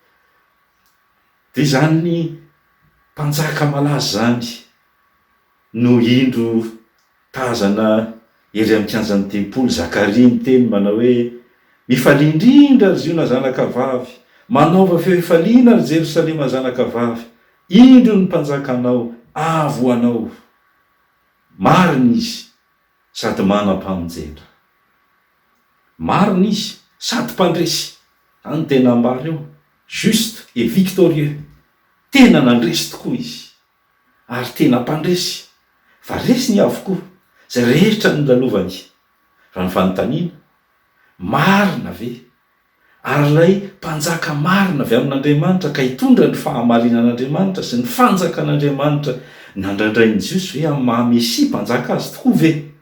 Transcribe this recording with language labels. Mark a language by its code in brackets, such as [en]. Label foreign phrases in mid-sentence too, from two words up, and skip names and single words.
[mg] Dia zany ny mpanjaka malaza zany no indro tazana ery amin'ny kianjan'ny tempoly Zakaria miteny manao hoe: mifalia indrindra ry Ziona zanakavavy, manaova feo fifaliana ry Jerosalema zanakavavy, indro ny mpanjakanao avo anao, marina izy sady manam-pamonjena. Marina izy sady mpandresy, any tena ambara eo, [fr] juste et victorieux, [mg] tena nandresy tokoa izy, ary tena mpandresy, fa resy ny avokoa zay rehetra ny lalovany. Raha ny fanontaniana, marina ve ary ilay mpanjaka marina avy amin'Andriamanitra ka hitondra ny fahamarinan'Andriamanitra sy ny fanjakan'Andriamanitra nandraindray ny Jiosy hoe amin'ny maha-Mesia mpanjaka azy tokoa ve?